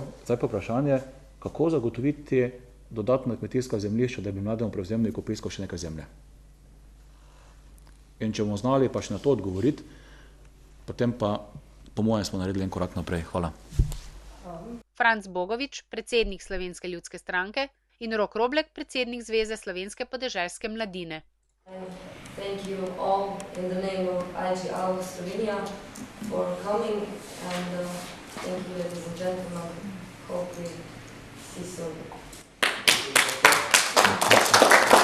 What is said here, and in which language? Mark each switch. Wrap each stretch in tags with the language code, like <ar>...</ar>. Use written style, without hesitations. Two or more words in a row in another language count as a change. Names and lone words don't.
<sl>Zdaj pa vprašanje, kako zagotoviti dodatna kmetijska zemljišča, da bi mlademu prevzemniku priskal še nekaj zemlje. In če bomo znali pa še na to odgovoriti, potem pa po mojem smo naredili en korak naprej. Hvala. Franc Bogovič, predsednik Slovenske ljudske stranke, in Rok Roblek, predsednik Zveze slovenske podeželske mladine.</sl> <en>Thank you all in the name of IG Alba Slovenia for coming and thank you, ladies and gentlemen. Hope we see soon.</en>